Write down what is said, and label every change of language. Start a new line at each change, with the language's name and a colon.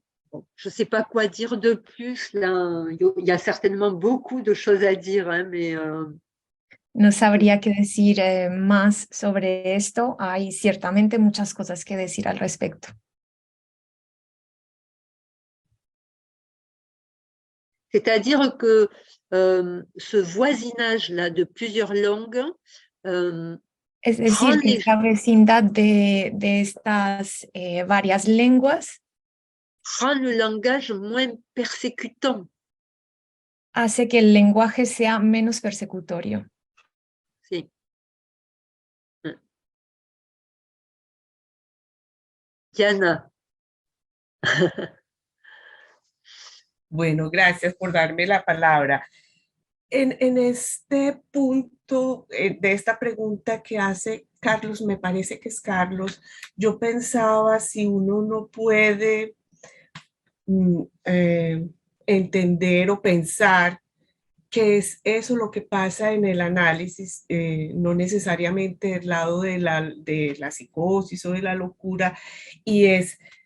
French: Bon, je ne sais pas quoi dire de plus là. Il y a certainement beaucoup de choses à dire, hein, mais
Spanish: No sabría qué decir más sobre esto. Hay ciertamente muchas cosas que decir al respecto.
French: c'est-à-dire que ce voisinage-là de plusieurs langues
Spanish: Es decir,
French: rend les
Spanish: esta vecindad de estas varias lenguas
French: rend le langage moins persécutant.
Spanish: hace que el lenguaje sea menos persecutorio. Sí. Diana. Bueno, gracias por darme la palabra. En este punto de esta pregunta que hace Carlos, me parece que es Carlos, yo pensaba si uno no puede entender o pensar que es eso lo que pasa en el análisis, no necesariamente del lado de la psicosis o de la locura, y es